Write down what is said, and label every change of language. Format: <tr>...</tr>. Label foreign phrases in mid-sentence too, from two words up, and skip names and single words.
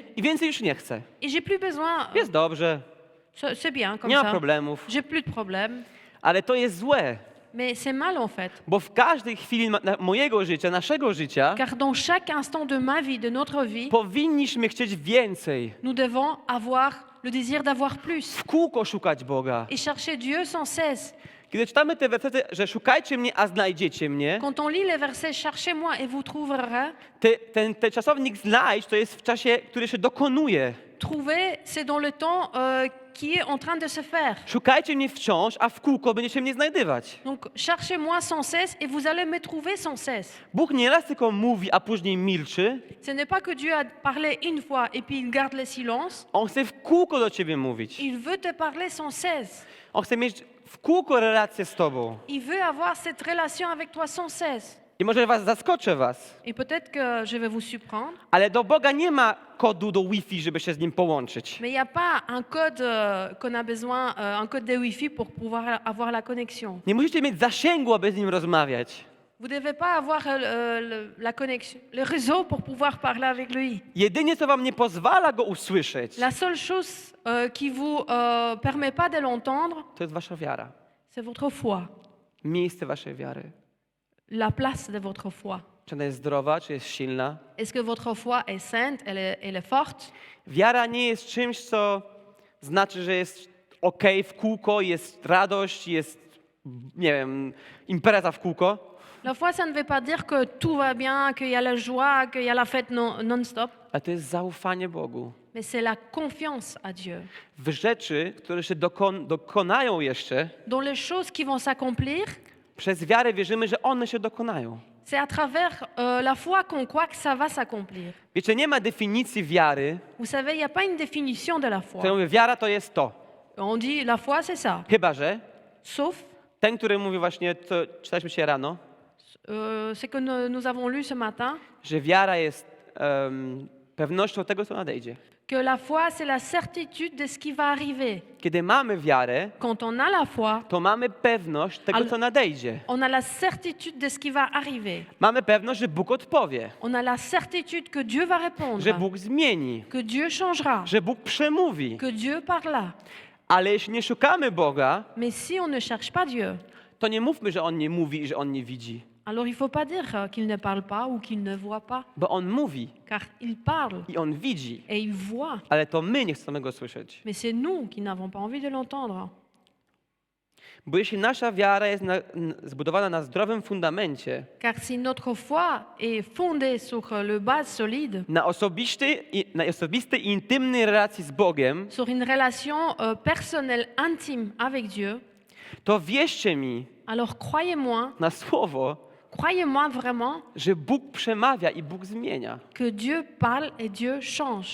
<pl>i więcej już nie chcę.</pl> <fr>et j'ai plus besoin.</fr> <pl>Jest dobrze,</pl> <fr>C'est bien comme</fr> <pl>nie ma</pl> <fr>ça.</fr> <pl>problemów,</pl> <fr>J'ai plus de problèmes.</fr> <pl>ale to jest złe,</pl> <fr>Mais c'est mal en fait.</fr> <pl>bo w każdej chwili mojego życia, naszego życia,</pl> <fr>Car dans chaque instant de ma vie, de notre vie,</fr> <pl>powinniśmy chcieć więcej.</pl> <fr>nous devons avoir le désir d'avoir plus</fr> <pl>W kółko szukać Boga.</pl> <fr>et chercher Dieu sans cesse.</fr> <pl>Kiedy czytamy te wersety, że szukajcie mnie, a znajdziecie mnie,</pl> <fr>Quand on lit les versets cherchez-moi et vous trouverez,</fr> <pl>ten czasownik znajdź to jest w czasie, który się dokonuje.</pl> <fr>trouver, c'est dans le temps qui est en train de se faire.</fr> <pl>Szukajcie mnie wciąż, a w kółko będziecie mnie znajdywać.</pl> <fr>Donc cherchez-moi sans cesse et vous allez me trouver sans cesse.</fr> <pl>Bóg nieraz tylko mówi, a później milczy.</pl> <fr>Ce n'est pas que Dieu a parlé une fois et puis il garde le silence.</fr> <pl>On chce w kółko do ciebie mówić.</pl> <fr>Il veut te parler sans cesse.</fr> <pl>On chce mieć w kółko relację z tobą.</pl> <fr>Il veut avoir cette relation avec toi sans cesse.</fr> <pl>I może zaskoczę was,</pl> <fr>Et peut-être que je vais vous surprendre,</fr> <pl>ale do Boga nie ma kodu do Wi-Fi, żeby się z Nim połączyć.</pl> <fr>mais il n'y a pas un code qu'on a besoin, un code de Wi-Fi pour pouvoir avoir la connexion.</fr> <pl>Nie musicie mieć zasięgu, aby z Nim rozmawiać.</pl> <fr>Vous ne devez pas avoir la connexion, le réseau pour pouvoir parler avec lui.</fr> <pl>Jedynie, co wam nie pozwala Go usłyszeć,</pl> <fr>La seule chose qui vous permet pas de l'entendre,</fr> <pl>to jest wasza wiara.</pl> <fr>c'est votre foi,</fr> <pl>Miejsce waszej wiary.</pl> <fr>la place de votre foi.</fr> <pl>Czy ona jest zdrowa, czy jest silna?</pl> <fr>Est-ce que votre foi est sainte, elle est forte?</fr> <pl>Wiara nie jest czymś, co znaczy, że jest okej w kółko, jest radość, jest, nie wiem, impreza w kółko.</pl> <fr>La foi, ça ne veut pas dire que tout va bien, qu'il y a la joie, qu'il y a la fête non-stop,</fr> <pl>Ale to jest zaufanie Bogu.</pl> <fr>mais c'est la confiance à Dieu.</fr> <pl>W rzeczy, które się dokonają jeszcze,</pl> <fr>Dans les choses qui vont s'accomplir,</fr> <pl>przez wiarę wierzymy, że one się dokonają.</pl> <fr>c'est à travers la foi qu'on croit que ça va s'accomplir.</fr> <pl>Wiecie, nie ma definicji wiary,</pl> <fr>Vous savez, il n'y a pas une définition de la foi.</fr> <pl>która mówi, wiara to jest to.</pl> <fr>On dit la foi, c'est ça.</fr> <pl>Chyba że</pl> <fr>Sauf</fr> <pl>ten, który mówi właśnie, to czytaliśmy się rano,</pl> <fr>ce que nous avons lu ce matin,</fr> <pl>że wiara jest pewnością tego, co nadejdzie.</pl> <fr>que la foi, c'est la certitude de ce qui va arriver.</fr> <pl>Kiedy mamy wiarę,</pl> <fr>Quand on a la foi,</fr> <pl>to mamy pewność tego, Ale- co nadejdzie.</pl> <fr>on a la certitude de ce qui va arriver.</fr> <pl>Mamy pewność, że Bóg odpowie,</pl> <fr>On a la certitude que Dieu va</fr> <pl>że</pl> <fr>répondre,</fr> <pl>Bóg zmieni,</pl> <fr>que Dieu changera,</fr> <pl>że Bóg przemówi.</pl> <fr>que Dieu parlera.</fr> <pl>Ale jeśli nie szukamy Boga,</pl> <fr>Mais si on ne cherche pas Dieu,</fr> <pl>to nie mówmy, że On nie mówi i że On nie widzi.</pl> <fr>Alors il ne faut pas dire qu'il ne parle pas ou qu'il ne voit pas,</fr> <pl>Bo On mówi</pl> <fr>car il parle</fr> <pl>i On widzi,</pl> <fr>et il voit.</fr> <pl>ale to my nie chcemy Go słyszeć.</pl> <fr>Mais c'est nous qui n'avons pas envie de l'entendre.</fr> <pl>Bo jeśli nasza wiara jest zbudowana na zdrowym fundamencie,</pl> <fr>Car si notre foi est fondée sur le base solide,</fr> <pl>na osobistej i intymnej relacji z Bogiem,</pl> <fr>sur une relation personnelle intime avec Dieu,</fr> <pl>to wierzcie mi</pl> <fr>alors croyez-moi,</fr> <pl>na słowo,</pl> <fr>croyez-moi vraiment</fr> <pl>że Bóg przemawia i Bóg zmienia.</pl> <fr>que Dieu parle et Dieu change.</fr>